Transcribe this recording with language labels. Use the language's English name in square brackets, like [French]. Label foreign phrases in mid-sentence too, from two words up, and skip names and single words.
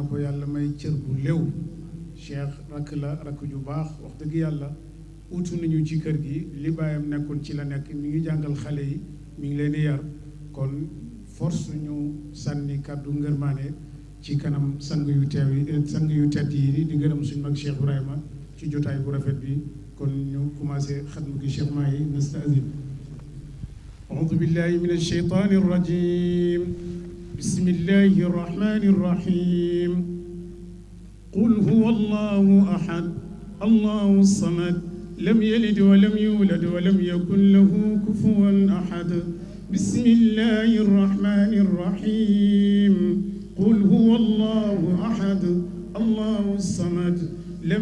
[Wolof] ko yàlla may cër bu léew Cheikh rakk la rakk ju baax wax dëgg yàlla utu nañu ci kër gi li baayam nekkoon ci la nekk mi ngi jàngal xale yi mi ngi leen di yar kon force ñu sànni kàddu ngërmaane ci kanam sang yu teew yi sang yu tedd yi di gërëm suñu mag Cheikh Ibrahima ci jotaay bu rafet bi kon ñu commencé xatmu gi Cheikh Mahi nastazin [Arabic] أعوذ بالله من الشيطان الرجيم بسم الله الرحمن الرحيم قل هو الله أحد الله الصمد لم يلد ولم يولد ولم يكن له كفوا أحد بسم الله الرحمن الرحيم قل هو الله أحد الله الصمد لم